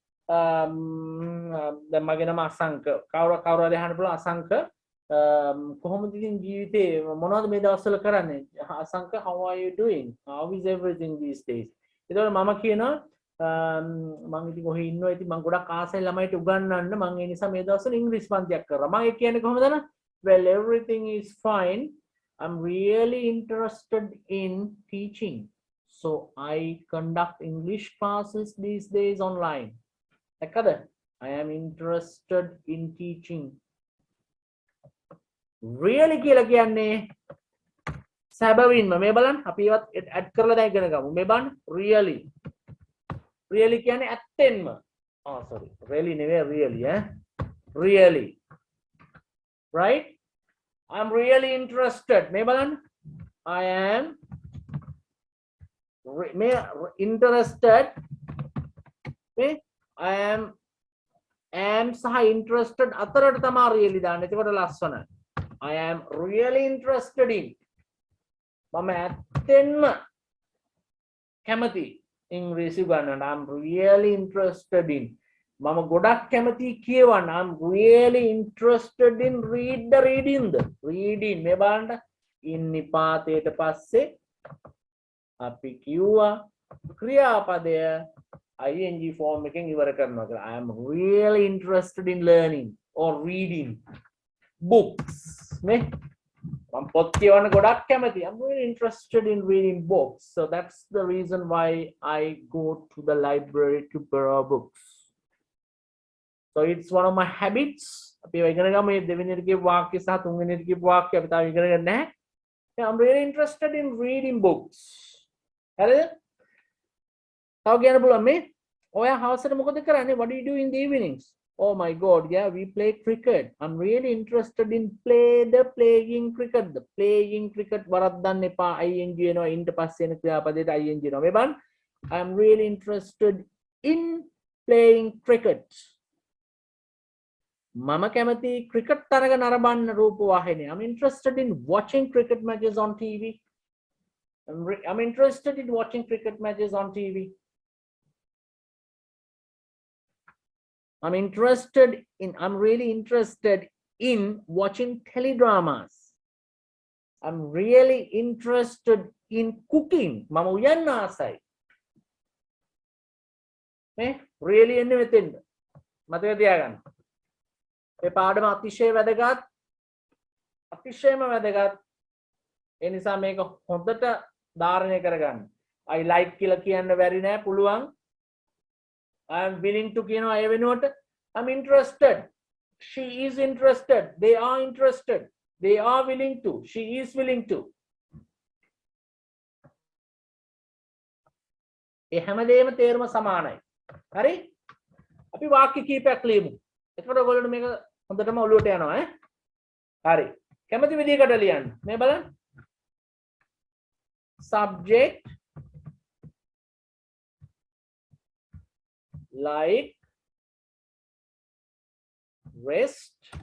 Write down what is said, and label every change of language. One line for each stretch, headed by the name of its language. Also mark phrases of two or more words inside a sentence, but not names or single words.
Sinhala: දැන් මගේ නම අසංක කවුරු හරි අහන්න පුළුවන් අසංක කොහොමද ඉතින් ජීවිතේ මොනවද මේ දවස්වල කරන්නේ අසංක
English: how are you doing how is everything these days
Sinhala: ඒතකොට මම කියනවා මම ඉතින් ඔහේ ඉන්නවා ඉතින් මම ගොඩක් ආසයි ළමයිට උගන්වන්න මම ඒ නිසා මේ දවස්වල ඉංග්‍රීසි පන්තියක් කරා මම ඒ කියන්නේ කොහොමද නේද
English: well everything is fine I'm really interested in teaching so I conduct English classes these days online
Sinhala: දැක්කද
English: I am interested in teaching
Sinhala: really කියලා කියන්නේ සැබවින්ම මේ බලන්න අපි ඒවත් ඇඩ් කරලා දැන් ඉගෙන ගමු මේ බලන්න
English: really really
Sinhala: කියන්නේ ඇත්තෙන්ම.
English: Oh sorry. Really නෙවෙයි really Really. Right? I'm really interested.
Sinhala: මේ බලන්න.
English: I am interested. I am
Sinhala: සහ interested අතරට තමයි really දාන්න. එතකොට ලස්සන.
English: I am really interested in.
Sinhala: මම ඇත්තෙන්ම කැමති ඉංග්‍රීසි ගන්නට.
English: I'm really interested in.
Sinhala: මම ගොඩක් කැමති කියවන්න.
English: I'm really interested in reading.
Sinhala: මේ බලන්න in නිපාතයට පස්සේ අපි කිව්වා ක්‍රියාපදය
English: ing form
Sinhala: එකෙන් ඉවර කරනවා කියලා.
English: I am really interested in learning or reading books.
Sinhala: නේ මම පොත් කියවන්න ගොඩක් කැමති.
English: I'm really interested in reading books. So that's the reason why I go to the library to borrow books. So it's one of my habits.
Sinhala: අපි ඉගෙන ගමු මේ දෙවෙනියට කියපු වාක්‍ය සහ තුන්වෙනියට කියපු වාක්‍ය අපි තාම ඉගෙන ගන්න නැහැ. I'm really interested in reading books. හරිද? තව කියන්න පුළුවන් මේ ඔයා හවසට මොකද කරන්නේ?
English: What do you do in the evenings? Oh my god, yeah, we play cricket. I'm really interested in playing cricket. The playing cricket
Sinhala: වරද්දන්න එපා. ing එනවා ඉන්ට පස්සේ එන ක්‍රියාපදයට ing එනවා. මේ බලන්න.
English: I'm really interested in playing cricket.
Sinhala: මම කැමති ක්‍රිකට් තරග නරඹන්න රූපවාහිනිය.
English: I'm interested in watching cricket matches on TV. I'm interested in watching cricket matches on TV. I'm really interested in watching teledramas. I'm really interested in cooking.
Sinhala: මම උයන්න ආසයි. නේ? Really එන්නේ මෙතෙන්ද? මතක තියාගන්න. මේ පාඩම අතිශය වැදගත්. අතිශයම වැදගත්. ඒ නිසා මේක හොඳට ධාරණය කරගන්න.
English: I like
Sinhala: කියලා කියන්න බැරි නෑ පුළුවන්.
English: I am willing to
Sinhala: කියනවා ඒ වෙනුවට.
English: I'm interested. She is interested. They are interested. They are willing to. She is willing to.
Sinhala: ඒ හැමදේම තේරුම සමානයි. හරි? අපි වාක්‍ය කීපයක් ලියමු. එතකොට ඔයගොල්ලෝ මේක හොඳටම ඔලුවට යනවා ඈ. හරි. කැමති විදිහකට ලියන්න. මේ බලන්න.
English: Subject like rest.